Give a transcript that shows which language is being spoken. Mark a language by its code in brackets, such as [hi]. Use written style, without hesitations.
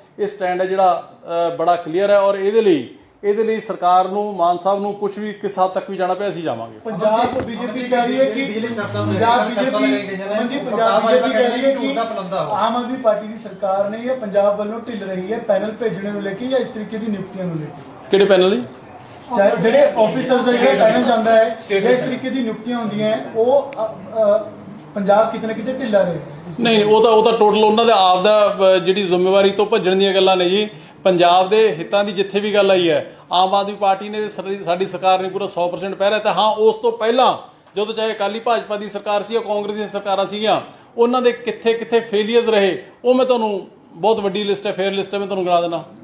[pa] ਇਹ ਸਟੈਂਡ ਹੈ ਜਿਹੜਾ ਬੜਾ ਕਲੀਅਰ ਹੈ ਔਰ ਇਹਦੇ ਲਈ ਸਰਕਾਰ ਨੂੰ, ਮਾਨ ਸਾਹਿਬ ਨੂੰ ਕੁਝ ਵੀ ਕਿਸ ਹੱਦ ਤੱਕ ਵੀ ਜਾਣਾ ਪਿਆ ਅਸੀਂ ਜਾਵਾਂਗੇ। [hi] ਪੰਜਾਬ बीजेपी कह रही है कि पंजाब बीजेपी कह रही है कि आम आदमी पार्टी की सरकार ने या पंजाब वालों ढिल रही है पैनल भेजने को लेके या इस तरीके की नियुक्तियां को लेके। [pa] ਕਿਹੜੇ ਪੈਨਲ ਜੀ? ਚਾਹੇ ਜਿਹੜੇ ਆਫੀਸਰਸ ਦਾ ਜਿਹੜਾ ਪੈਨਲ ਜਾਂਦਾ ਹੈ ਜਾਂ ਇਸ ਤਰੀਕੇ ਦੀ ਨਿਯੁਕਤੀਆਂ ਹੁੰਦੀਆਂ ਉਹ ਪੰਜਾਬ ਕਿਤੇ ਨਾ ਕਿਤੇ ਢਿੱਲਾ ਰਹੇ। ਨਹੀਂ, ਉਹ ਤਾਂ ਟੋਟਲ ਉਹਨਾਂ ਦਾ ਆਪ ਦਾ ਜਿਹੜੀ ਜ਼ਿੰਮੇਵਾਰੀ ਤੋਂ ਭੱਜਣ ਦੀਆਂ ਗੱਲਾਂ ਨੇ ਜੀ। ਪੰਜਾਬ ਦੇ ਹਿੱਤਾਂ ਦੀ ਜਿੱਥੇ ਵੀ ਗੱਲ ਆਈ ਹੈ, ਆਮ ਆਦਮੀ ਪਾਰਟੀ ਨੇ ਸਾਡੀ ਸਰਕਾਰ ਨੇ ਪੂਰਾ 100% ਪਹਿਰਾ ਤਾਂ ਹਾਂ ਉਸ ਤੋਂ ਪਹਿਲਾਂ ਜਦੋਂ ਚਾਹੇ ਅਕਾਲੀ ਭਾਜਪਾ ਦੀ ਸਰਕਾਰ ਸੀ ਜਾਂ ਕਾਂਗਰਸ ਦੀਆਂ ਸਰਕਾਰਾਂ ਸੀਗੀਆਂ, ਉਹਨਾਂ ਦੇ ਕਿੱਥੇ ਫੇਲੀਅਰਸ ਰਹੇ ਉਹ ਮੈਂ ਤੁਹਾਨੂੰ ਬਹੁਤ ਵੱਡੀ ਲਿਸਟ ਹੈ, ਫੇਅਰ ਲਿਸਟ ਹੈ, ਮੈਂ ਤੁਹਾਨੂੰ ਗਿਣਾ ਦੇਣਾ।